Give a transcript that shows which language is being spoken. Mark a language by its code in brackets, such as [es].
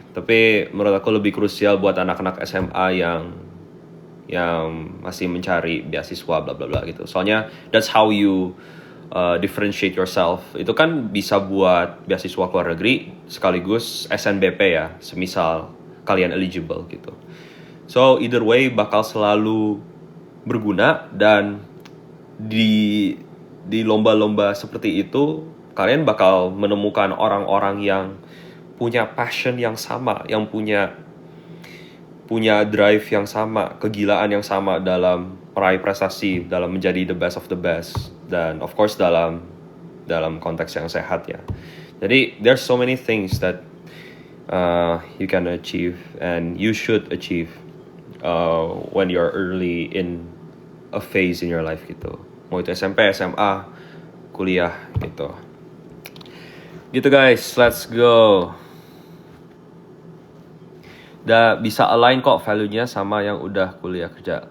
[id] Tapi menurut aku lebih krusial buat anak-anak SMA yang masih mencari beasiswa bla bla bla gitu. Soalnya [en] that's how you differentiate yourself. [id] Itu kan bisa buat beasiswa luar negeri sekaligus SNBP ya, semisal kalian eligible gitu. [en] So either way [id] bakal selalu berguna, dan di lomba-lomba seperti itu kalian bakal menemukan orang-orang yang punya passion yang sama, yang punya punya drive yang sama, kegilaan yang sama dalam meraih prestasi, dalam menjadi [en] the best of the best, [id] dan of course dalam konteks yang sehat ya. [en] Jadi there's so many things that you can achieve and you should achieve when you're early in a phase in your life gitu. [id] Mau itu SMP, SMA, kuliah gitu. Gitu guys, [en] let's go. [id] Udah bisa align kok value-nya sama yang udah kuliah kerja.